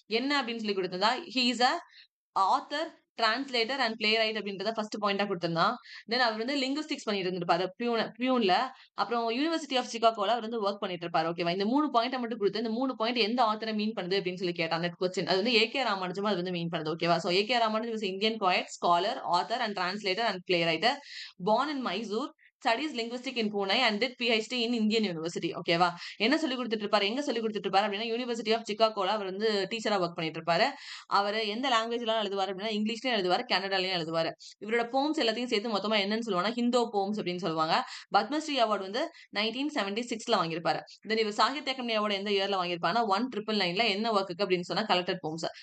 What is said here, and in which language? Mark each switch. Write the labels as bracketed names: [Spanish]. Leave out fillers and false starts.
[Tamil] என்ன அப்படின்னு சொல்லி குடுத்திருந்தா, [English] he is a author, translator and playwright [Tamil] அப்படின்றத ஃபர்ஸ்ட் பாயிண்டா குடுத்திருந்தான். தென் அவர் வந்து லிங்குஸ்டிக்ஸ் பண்ணிட்டு இருந்திருப்பாரு பியூன்ல. அப்புறம் யூனிவர்சிட்டி ஆஃப் சிகாகோல அவர் வந்து ஒர்க் பண்ணிட்டு இருப்பாரு. ஓகேவா? இந்த 3 பாயிண்ட்ட மட்டும் குடுத்து இந்த 3 பாயிண்ட் எந்த ஆத்தரை மீன் பண்ணுது அப்படின்னு சொல்லி கேட்டான். Net question. அது வந்து ஏகே ராமானுஜம் அது வந்து மீன் பண்ணுது. ஓகேவா? [English] So A K Ramanujam is Indian poet, scholar, author and translator and playwright. Born in Mysore, studies linguistic in Pune and did PhD in Indian University. [Tamil] ஓகேவா? என்ன சொல்லி குடுத்துட்டு இருப்பாரு? எங்க சொல்லி குடுத்துட்டு இருப்பாரு அப்படின்னா யூனிவர்சிட்டி ஆஃப் சிகாகோல அவர் வந்து டீச்சரா ஒர்க் பண்ணிட்டு இருப்பாரு. அவரு எந்த லாங்குவேஜ்லாம் எழுதுவாரு அப்படின்னா இங்கிலீஷ்லயும் எழுதுவாரு, கன்னடாலயும் எழுதுவாரு. இவரோட போம்ஸ் எல்லாத்தையும் சேர்த்து மொத்தமா என்னன்னு சொல்லுவாங்கன்னா ஹிந்தோ போம்ஸ் அப்படின்னு சொல்லுவாங்க. பத்மஸ்ரீ அவார்டு வந்து 1976ல வாங்கியிருப்பாரு. தென் இவர் சாகித்ய அகாடமி அவார்டு எந்த இயர்ல வாங்கியிருப்பாருன்னா 1999ல என்ன ஒர்க்குக்கு அப்படின்னு சொன்னா கலெக்டட் போம்ஸ்.